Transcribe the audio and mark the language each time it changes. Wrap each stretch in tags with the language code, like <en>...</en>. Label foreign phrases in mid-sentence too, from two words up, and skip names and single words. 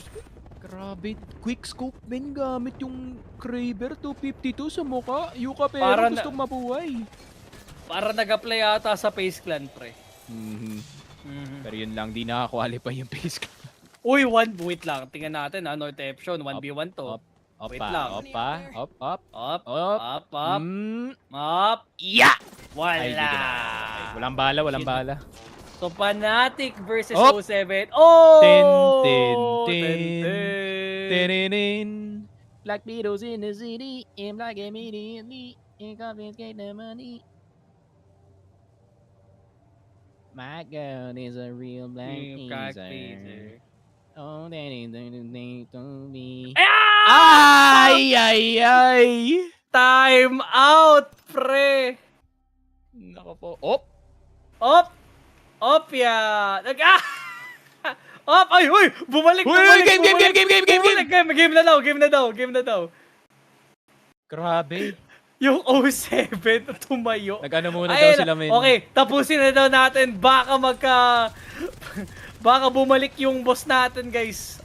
<tl>Grabe,</tl> <en>quick scope</en> <tl>men gamit yung Kraber 252 sa mukha. Yuka pero Para na- gustong mabuhay. Para nag-apply ata sa Face Clan, pre. Pero yun lang, di nakakwalify yung pace. Uy, wait lang. Tingnan natin, North Option. 1v1 to. Wait lang.</tl> <en>Up. Up, Up. up, up, up. Yeah!</en> <tl>Wala. Ay, di kinaya. Okay. Walang bala.</tl> <en>So, Fnatic versus Op! O7. Oh! Tin. Ten. Tiririn. Black Beatles in the city. I'm like immediately. And confiscate the money. My girl is a real black teaser. Oh, that ain't to me. Ah! Ay! Time out, pre!</en> <tl>Nako po. Op! Op! Op ya! Op! Ay, huy! Bumalik! Game na daw. Grabe. Yung O7 tumayo. Nag-ano muna daw Ayun, sila, men. okay, tapusin na daw natin. Baka bumalik yung boss natin, guys.</tl>